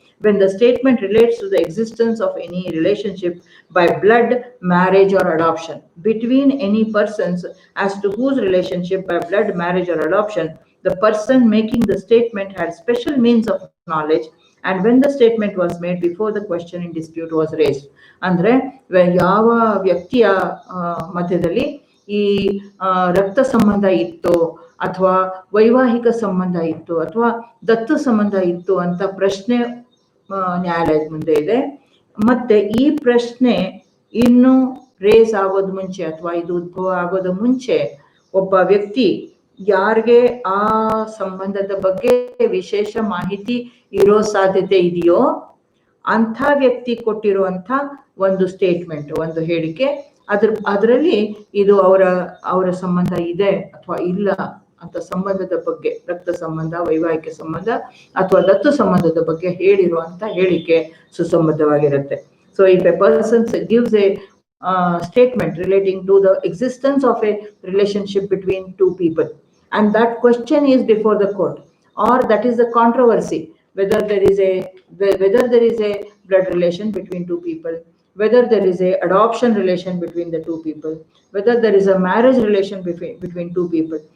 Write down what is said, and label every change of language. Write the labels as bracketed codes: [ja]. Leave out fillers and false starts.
[en] when the statement relates to the existence of any relationship by blood, marriage or adoption between any persons as to whose relationship by blood, marriage or adoption the person making the statement had special means of knowledge, and when the statement was made before the question in dispute was raised. [kn] ಅಂದ್ರೆ ಯಾವ ವ್ಯಕ್ತಿಯ ಮಧ್ಯದಲ್ಲಿ ಈ ರಕ್ತ ಸಂಬಂಧ ಇತ್ತು ಅಥವಾ ವೈವಾಹಿಕ ಸಂಬಂಧ ಇತ್ತು ಅಥವಾ ದತ್ತು ಸಂಬಂಧ ಇತ್ತು ಅಂತ ಪ್ರಶ್ನೆ ನ್ಯಾಯಾಲಯದ ಮುಂದೆ ಇದೆ. ಮತ್ತೆ ಈ ಪ್ರಶ್ನೆ ಇನ್ನು ರೇಸ್ ಆಗೋದು ಮುಂಚೆ ಅಥವಾ ಇದು ಉದ್ಭವ ಆಗೋದು ಮುಂಚೆ ಒಬ್ಬ ವ್ಯಕ್ತಿ ಯಾರಿಗೆ ಆ ಸಂಬಂಧದ ಬಗ್ಗೆ ವಿಶೇಷ ಮಾಹಿತಿ ಇರೋ ಸಾಧ್ಯತೆ ಇದೆಯೋ ಅಂಥ ವ್ಯಕ್ತಿ ಕೊಟ್ಟಿರುವಂತ ಒಂದು ಸ್ಟೇಟ್ಮೆಂಟ್, ಒಂದು ಹೇಳಿಕೆ, ಅದರಲ್ಲಿ ಇದು ಅವರ ಸಂಬಂಧ ಇದೆ ಅಥವಾ ಇಲ್ಲ ಅಂತ ಸಂಬಂಧದ ಬಗ್ಗೆ, ರಕ್ತ ಸಂಬಂಧ, ವೈವಾಹಿಕ ಸಂಬಂಧ ಅಥವಾ ದತ್ತು ಸಂಬಂಧದ ಬಗ್ಗೆ ಹೇಳಿರುವಂತ ಹೇಳಿಕೆ ಸುಸಂಬದ್ಧವಾಗಿರುತ್ತೆ. [en] So if a person gives a statement relating to the existence of a relationship between two people and that question is before the court, or that is the controversy, whether there is a blood relation between two people, whether there is a adoption relation between the two people, whether there is a marriage relation between two people.